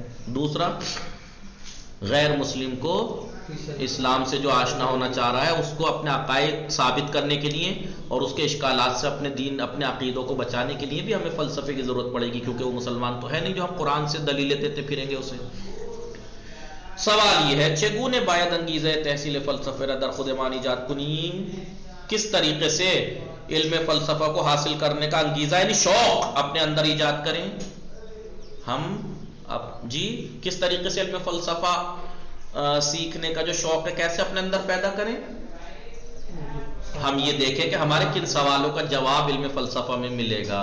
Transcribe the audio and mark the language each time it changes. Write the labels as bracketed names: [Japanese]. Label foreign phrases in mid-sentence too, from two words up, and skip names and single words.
[Urdu] دوسرا، غیر مسلم کو اسلام سے جو آشنا ہونا چاہ رہا ہے اس کو اپنے عقائد ثابت کرنے کے لیے اور اس کے اشکالات سے اپنے دین، اپنے عقیدوں کو بچانے کے لیے بھی ہمیں فلسفے کی ضرورت پڑے گی، کیونکہ وہ مسلمان تو ہے نہیں جو ہم قرآن سے دلیلیں دیتے پھریں گے اسے۔ سوال یہ ہے، [Persian] چگونه باید انگیزه تحصیل فلسفه را در خودمان ایجاد کنیم؟ [Urdu] کس طریقے سے علم فلسفہ کو حاصل کرنے کا انگیزہ یعنی شوق اپنے اندر ایجاد کریں ہم؟ جی کس طریقے سے علم فلسفہ سیکھنے کا جو شوق ہے کیسے اپنے اندر پیدا کریں؟ ہم یہ دیکھیں کہ ہمارے کن سوالوں کا جواب علم فلسفہ میں ملے گا۔